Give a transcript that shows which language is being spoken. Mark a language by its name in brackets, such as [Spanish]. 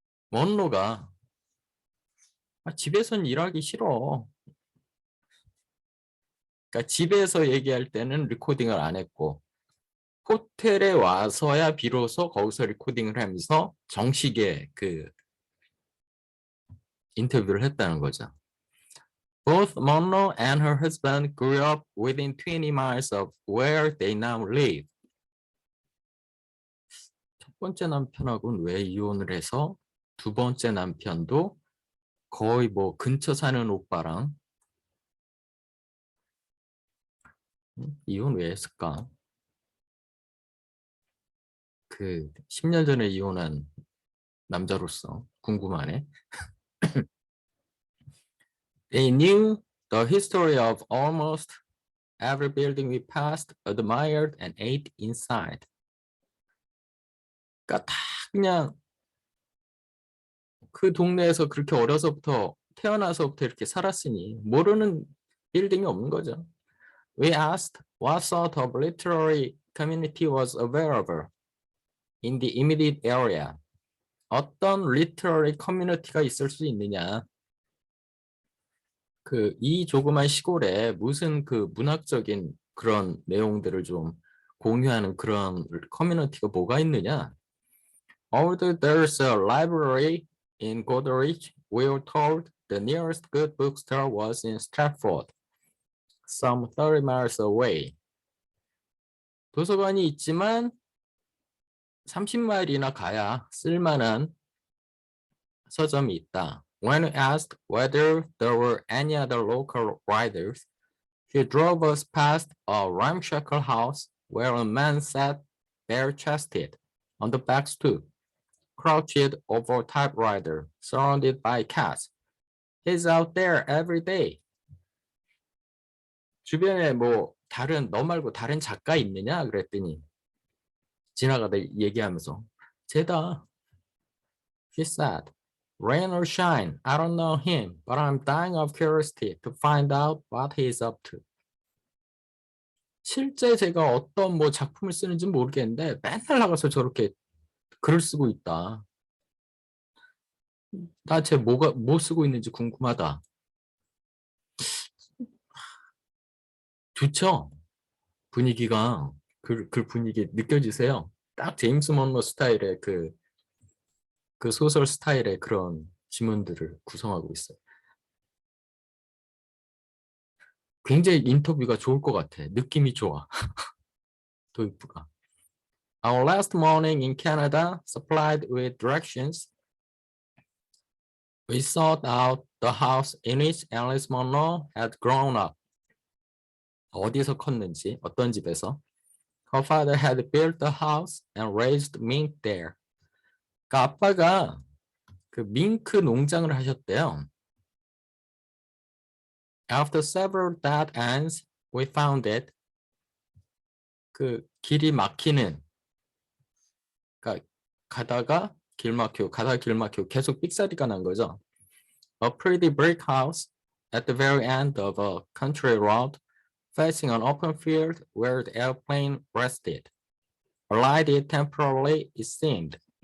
[Korean] 먼로가 집에선 일하기 싫어. 그러니까 집에서 얘기할 때는 리코딩을 안 했고 호텔에 와서야 비로소 거기서 리코딩을 하면서 정식의 그 인터뷰를 했다는 거죠. [English] Both Monroe and her husband grew up within 20 miles of where they now live. [Korean] 첫 번째 남편하고는 왜 이혼을 해서 두 번째 남편도 거의 뭐 근처 사는 오빠랑 이혼 왜 했을까? 그 10년 전에 이혼한 남자로서 궁금하네. [English] They knew the history of almost every building we passed, admired, and ate inside. [Korean] 그러니까 다 그냥 그 동네에서 그렇게 어려서부터 태어나서부터 이렇게 살았으니 모르는 빌딩이 없는 거죠. [English] We asked what sort of literary community was available in the immediate area. [Korean] 어떤 literary community가 있을 수 있느냐. 이 조그만 시골에 무슨 문학적인 그런 내용들을 좀 공유하는 그런 커뮤니티가 뭐가 있느냐. [English] Although there's a library in Goderich, we were told the nearest good bookstore was in Stratford, some 30 miles away. [Korean] 도서관이 있지만 30마일이나 가야 쓸만한 서점이 있다. [English] When we asked whether there were any other local writers, he drove us past a ramshackle house where a man sat bare-chested on the back stoop, crouched over a typewriter, surrounded by cats. He's out there every day. [Korean] 주변에 너 말고 다른 작가 있느냐? 그랬더니 지나가다 얘기하면서 쟤다. [English] He said, rain or shine, I don't know him, but I'm dying of curiosity to find out what he's up to. [Korean] 실제 제가 어떤 작품을 쓰는지 모르겠는데 맨날 나가서 저렇게 글을 쓰고 있다. 나 쟤 뭐 쓰고 있는지 궁금하다. 좋죠? 분위기가 그 분위기 느껴지세요? 딱 제임스 먼로 스타일의 그 소설 스타일의 그런 지문들을 구성하고 있어요. 굉장히 인터뷰가 좋을 것 같아. 느낌이 좋아. 도입부가. [English] Our last morning in Canada, supplied with directions, we sought out the house in which Alice Munro had grown up. [Korean] 어디서 컸는지, 어떤 집에서. [English] Her father had built the house and raised mink there. [Korean] 그러니까 아빠가 그 밍크 농장을 하셨대요. [English] After several dead ends, we found it. [Korean] 그 길이 막히는, 그러니까 가다가 길 막히고 계속 삑사리가 난 거죠. [English] A pretty brick house at the very end of a country road, facing an open field where the airplane rested. Alighted temporarily, it seemed.